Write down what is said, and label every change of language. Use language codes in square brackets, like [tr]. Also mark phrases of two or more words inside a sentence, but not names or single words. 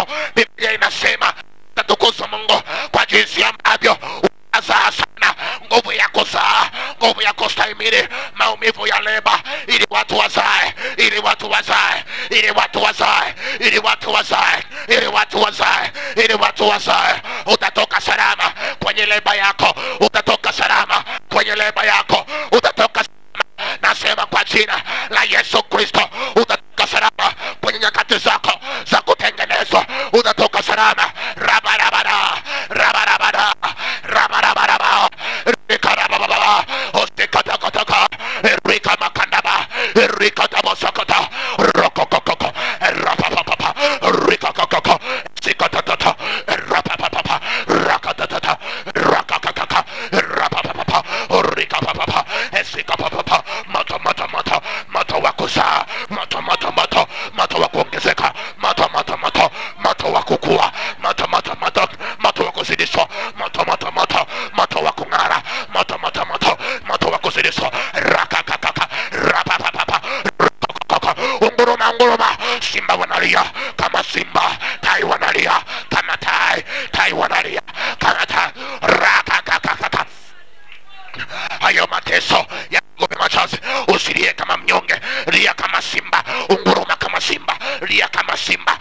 [sw] Biblia inasema tukuza Mungu kwa jinsi ambavyo unazaa sana, nguvu ya kuzaa, nguvu ya kustahimili maumivu ya leba, ili watu wazae, ili watu wazae, ili watu wazae, ili watu wazae, ili watu wazae, ili watu wazae. Utatoka salama kwenye leba yako, utatoka salama kwenye leba yako, utatoka salama. Nasema kwa jina la Yesu Kristo, utatoka salama kwenye nyakati zako za kutengenezwa, utatoka salama. Rabarabara rabarabara rabarabara rikarababa ostekatakataka rika makandaba rika tabosakata rokokoko rapapapa rikakoko sikatata rapapapa rakatata rakakaka rapapapa rikapapa sikapapa mata mata mata mata wakuza mata mata mata mata wakuongezeka mata mata mata mata wakukua mata mata mata mata wakuzidishwa mata mata mata mata wakungara mata mata mata mata wakuzidishwa rakakaka rapapapa unguruma unguruma. Simba wanalia kama simba, tai wanalia kama tai, tai wanalia kama tai. Rakakaka hayo mateso ya ngome machozi, usilie kama mnyonge, lia kama simba, unguruma kama simba, lia kama simba.